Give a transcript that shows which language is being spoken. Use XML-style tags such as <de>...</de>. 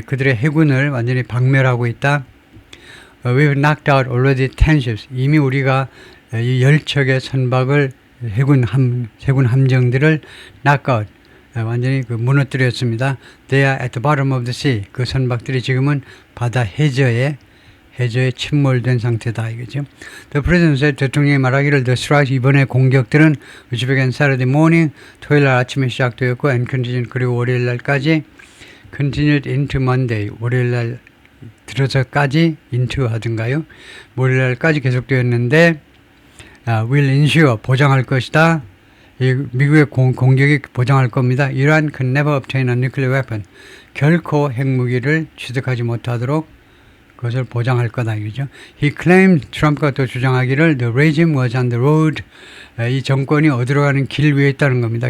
<ko>그들의 해군을 완전히 박멸하고 있다.</ko> <en>We've knocked out already 10 ships.</en> <ko>이미 우리가 이 10척의 선박을 해군 함정들을</ko> <en>knock out.</en> <ko>완전히 무너뜨렸습니다.</ko> <en>They are at the bottom of the sea.</en> <ko>그 선박들이 지금은 바다 해저에 침몰된 상태다 이거죠.</ko> <en>The president said,</en> <ko>대통령이 말하기를</ko> <en>the strikes</en> <ko>이번에 공격들은</ko> <en>which began Saturday morning</en> <ko>토요일 날 아침에 시작되었고</ko> <en>and continued</en> <ko>그리고 월요일 날까지</ko> <en>continued into Monday</en> <ko>월요일 날 들어서까지</ko> <en>into</en> <ko>하든가요. 월요일 날까지 계속되었는데</ko> <en>will ensure</en> <ko>보장할 것이다. 이 미국의 공격이 보장할 겁니다.</ko> <en>Iran can never obtain a nuclear weapon.</en> <ko>결코 핵무기를 취득하지 못하도록 그것을 보장할 거다 이거죠.</ko> <en>He claimed</en> <ko>트럼프가 또 주장하기를</ko> <en>the regime was on the road.</en> <ko>이 정권이 어디로 가는 길 위에 있다는 겁니다.</ko>